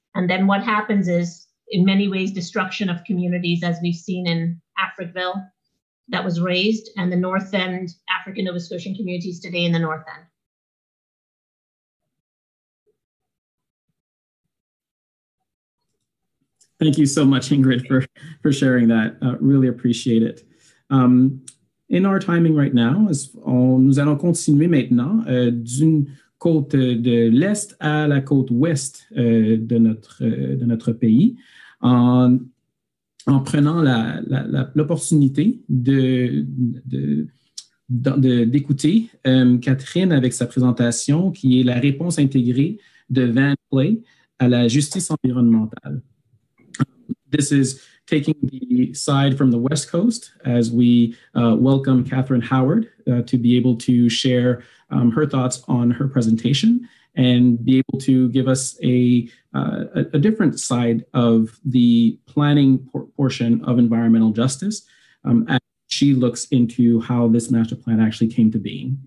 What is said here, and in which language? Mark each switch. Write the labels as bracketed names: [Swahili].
[English] And then what happens is, in many ways, destruction of communities, as we've seen in Fricville that was razed, and the North End, African Nova Scotian communities today in the North End. Thank you so much, Ingrid, for sharing that. Really appreciate it. In our timing right now, [French] nous allons continuer maintenant d'une côte de l'Est à la côte ouest de notre pays, en prenant l'opportunité d'écouter Katherine avec sa présentation, qui est la réponse intégrée de Van Clay à la justice environnementale. [English] This is taking the side from the West Coast as we welcome Katherine Howard to be able to share her thoughts on her presentation and be able to give us a different side of the planning portion of environmental justice as she looks into how this master plan actually came to being.